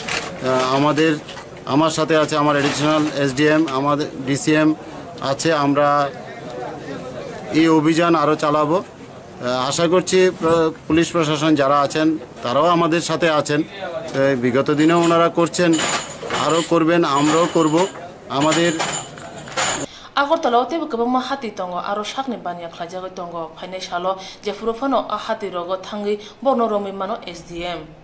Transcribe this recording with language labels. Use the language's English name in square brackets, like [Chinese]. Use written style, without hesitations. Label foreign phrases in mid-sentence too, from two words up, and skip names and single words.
[Bangla] আমার সাথে আছে আমার অ্যাডিশনাল এসডিএম আমাদের ডিসিএম আছে আমরা এই অভিযান আরও চালাবো আশা করছি পুলিশ প্রশাসন যারা আছেন তারাও আমাদের সাথে আছেন বিগত দিনেও ওনারা করছেন আরও করবেন আমরাও করব আমাদের [Kok Borok] Agortala tebo kabama hati tongo aro shakni bania khlajago tongo phainai salo jefuro phano a hati rogo thangi borno romi mano SDM